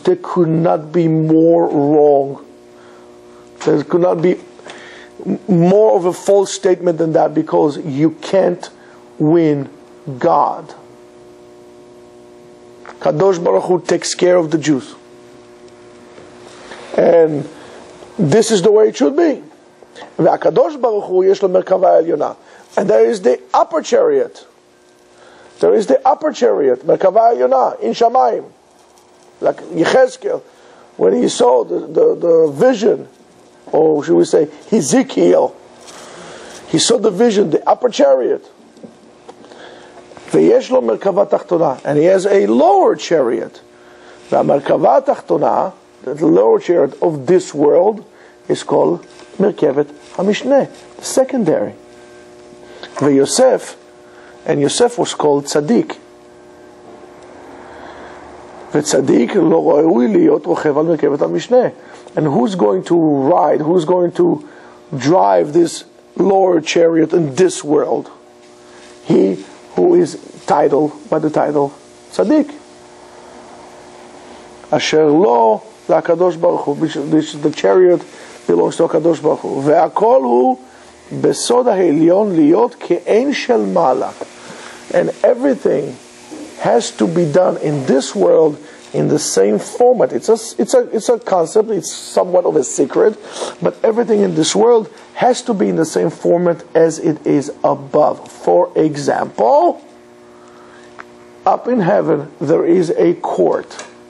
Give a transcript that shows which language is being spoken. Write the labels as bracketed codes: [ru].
[en] They could not be more wrong. There could not be more of a false statement than that, because you can't win God. Kadosh Baruch Hu takes care of the Jews. And this is the way it should be. [he] והקדוש ברוך הוא יש לו מרכבה עליונה. [en] And there is the upper chariot. There is the upper chariot, [he] מרכבה עליונה, [en] in Shamayim. Like Yechezkel, when he saw the vision, or should we say Ezekiel, he saw the vision, the upper chariot. [he] ויש לו מרכבה תחתונה, [en] and he has a lower chariot. [he] והמרכבה התחתונה, [en] the lower chariot of this world, is called מרכבת המשנה, the secondary. ויוסף, and Yosef was called tzaddik. [he] וצדיק לא ראוי להיות רוכב על מרכבת המשנה. [en] And who's going to ride, who's going to drive this lower chariot in this world? He who is titled by the title tzaddik. [he] אשר לו לקדוש ברוך הוא, [en] the chariot belongs to [he] הקדוש ברוך הוא. והכל הוא בסוד העליון להיות כאין של מעלה. [en] And everything has to be done in this world in the same format. It's a concept, it's somewhat of a secret, but everything in this world has to be in the same format as it is above. For example, up in heaven there is a court.